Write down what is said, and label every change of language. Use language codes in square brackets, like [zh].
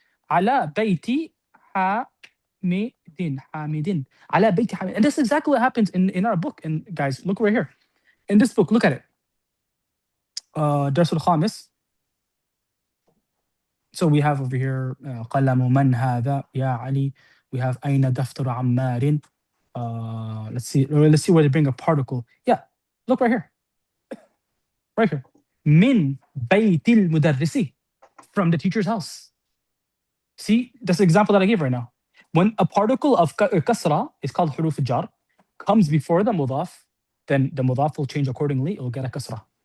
[ar] Ala bayti hamidin. Ala bayti hamidin. [en] And this is exactly what happens in our book. And guys, look right here. In this book, look at it. [ar] Darsul Khamis. [en] So we have over here [ar] قلم من هذا يا علي. [en] We have [ar] أين دفتر عمار. [en] Let's see where they bring a particle. Yeah, look right here. Right here. [ar] من بيت المدرس. [en] From the teacher's house. See, that's the example that I gave right now. when a particle of kasra is called huruf jar, comes before the mudaf, then the mudaf will change accordingly. It will get a kasra.